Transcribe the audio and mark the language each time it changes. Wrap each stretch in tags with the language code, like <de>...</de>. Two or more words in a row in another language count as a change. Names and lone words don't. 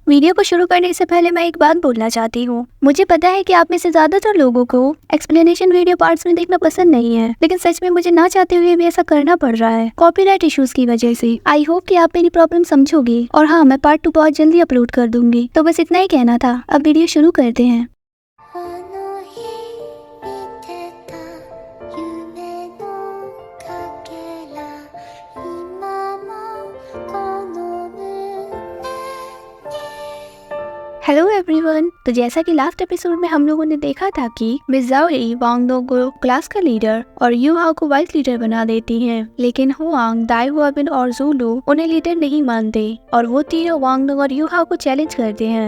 <hi>वीडियो को शुरू करने से पहले मैं एक बात बोलना चाहती हूँ। मुझे पता है कि आप में से ज्यादातर लोगों को</hi> <en>explanation video</en> <hi>पार्ट्स में देखना पसंद नहीं है, लेकिन सच में मुझे ना चाहते हुए भी ऐसा करना पड़ रहा है</hi> <en>copyright issues</en> <hi>की वजह से।</hi> <en>I hope</en> <hi>कि आप मेरी प्रॉब्लम समझोगे और हाँ, मैं पार्ट 2 बहुत जल्दी अपलोड कर दूंगी। तो बस इतना ही कहना था। अब वीडियो शुरू करते हैं।</hi> <ja>あの日見てた夢のかけら今もこの胸に</ja> <en>hello everyone.</en> <hi>तो जैसा कि लास्ट एपिसोड में हम लोगों ने देखा था कि मिस ज़ाओई वांग दो को क्लास का लीडर और यू हाओ को वाइस लीडर बना देती हैं, लेकिन हुआंग, दाई हुआबिन और ज़ुलू उन्हें लीडर नहीं मानते और वो तीनों वांग दो और यू हाओ को चैलेंज करते हैं।</hi>